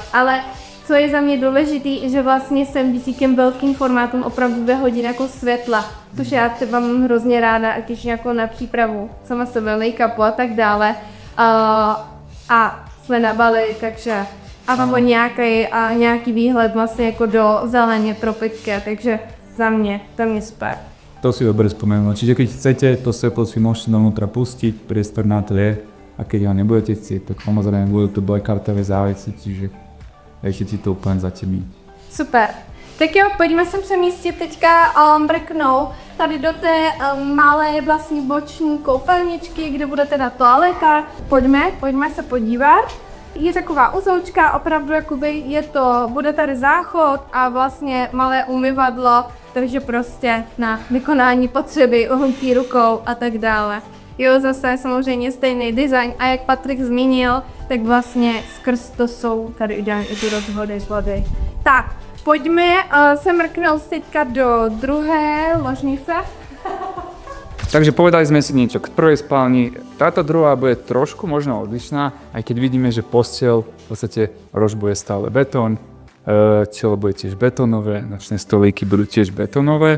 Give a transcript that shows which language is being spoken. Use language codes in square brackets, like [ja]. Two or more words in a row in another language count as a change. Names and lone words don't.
[cs] Ale co je za mě důležitý, že vlastně jsem díky těm velkým formátům opravdu 2 hodiny jako světla, což já třeba mám hrozně ráda, když jako na přípravu sama sebe, make-upu a tak dále. A jsme na Bali, takže a mám nějaký výhled vlastně jako do zeleně tropické, takže za mě super. [sk] To si dobre spomenul. Čiže keď chcete, to svetlo si môžete dovnútra pustiť, priestor na tlie a keď ho nebudete chcieť, tak samozrejme budú tu blackoutové závesy, čiže ešte si to úplně zatemní. [cs] Super. Tak jo, pojďme se přemístit teďka mrknout tady do té malé vlastní boční koupelničky, kde bude teda toaleta. Pojďme se podívat. Je taková uzoučka, opravdu jakoby bude tady záchod a vlastně malé umyvadlo, takže prostě na vykonání potřeby, umytí rukou a tak dále. Jo, zase samozřejmě stejný design a jak Patrik zmínil, tak vlastně skrz to jsou tady ideální i tu rozhody z vody. Tak, pojďme se mrknout teďka do druhé ložnice. [sk] Takže povedali sme si niečo k prvej spálni. Táto druhá bude trošku možno odlišná, aj keď vidíme, že posteľ, v podstate rož bude stále betón, telo bude tiež betónové, nočné stolíky budú tiež betónové.